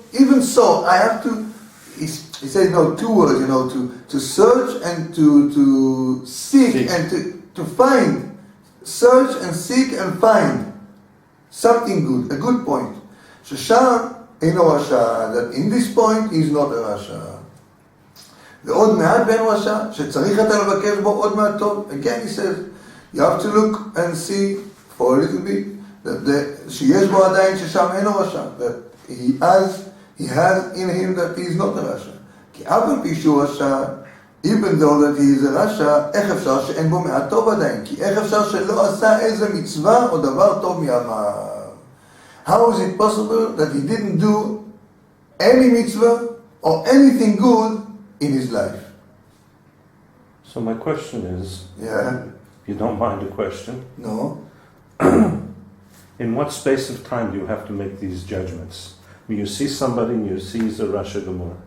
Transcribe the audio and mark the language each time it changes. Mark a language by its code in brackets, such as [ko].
[en] Even so, I have to, he said, two words, to search and to seek and to find. Search and seek and find something good, a good point. [he] ששם אינו רשע, [en] that in this point he's not a רשע. [he] ועוד מעט ואין רשע, שצריך אתה לבקש בו עוד מעט טוב. [en] Again he says, you have to look and see for a little bit, [he] שיש בו עדיין ששם אינו רשע, [en] that he has in him that he is not a רשע. [he] כי אף על פי שהוא רשע, [en] even though that he is a [he] רשע, איך אפשר שאין בו מעט טוב עדיין? כי איך אפשר שלא עשה איזה מצווה או דבר טוב מימיו? [en] How is it possible that he didn't do any mitzvah or anything good in his life? So my question is, yeah. If you don't mind a question. No. In what space of time do you have to make these judgments? When you see somebody and you see he's a Rasha Gemur.